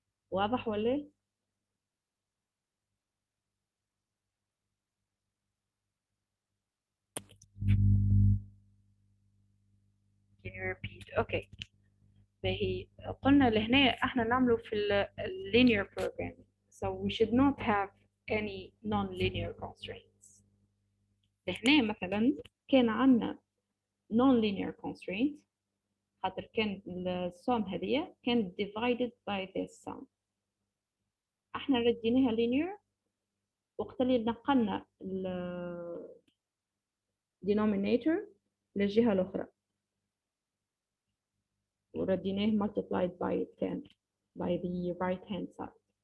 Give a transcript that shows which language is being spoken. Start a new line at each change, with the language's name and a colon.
Arabic: واضح ولا؟
English: Can you repeat? Okay.
Arabic: فهي قلنا لهنا احنا نعمله في
English: linear programming, so we should not have any non-linear constraints.
Arabic: لهنا مثلا كان عندنا non-linear constraint خاطر كان السوم هذه كانت
English: divided by this sum.
Arabic: احنا رديناها linear وقت اللي نقلنا ال denominator للجهة الأخرى ورديناه
English: multiplied by 10 by the right hand side.